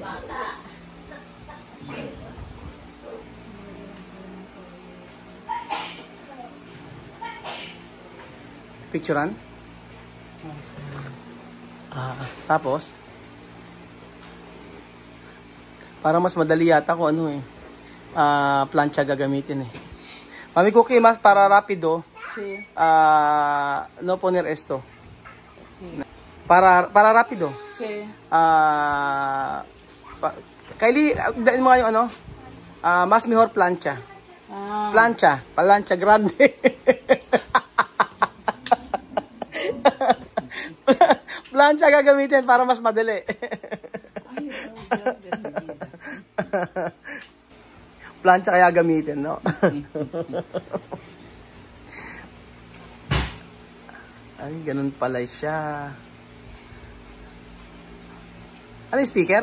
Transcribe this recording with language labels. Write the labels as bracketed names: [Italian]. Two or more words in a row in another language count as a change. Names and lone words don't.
[Filipino] Picturean? Tapos? Para mas madali yata kung plancha gagamitin Mami Cookie, mas [Spanish] para rapido. Sí. No poner esto. Sí. Para rapido. Sí. [Filipino] Kylie, dahil mo yung [Spanish] mas mejor plancha. Plancha grande. [Filipino] Plancha gagamitin para mas madali. Plancha kaya gamitin, no? Ay, ganun pala siya. Ano yung sticker?